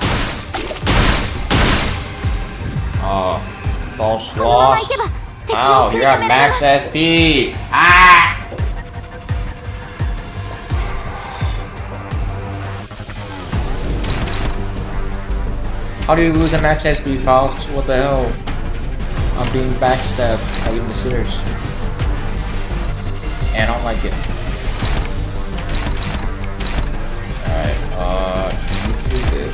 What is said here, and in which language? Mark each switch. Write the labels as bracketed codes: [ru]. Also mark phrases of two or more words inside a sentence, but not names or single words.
[en] Oh, false [ja] このまま [en] lost. [ja] 行けば敵を [en] Wow, [ja] 食い [en] you're [ja] 止 [en] at [ja] められま [en] max [ja] す。 [en] SP. Ah! How do you lose a max SP, Faust? What the hell? I'm being backstabbed by even the sinners. And I don't like it. Alright, can you do this?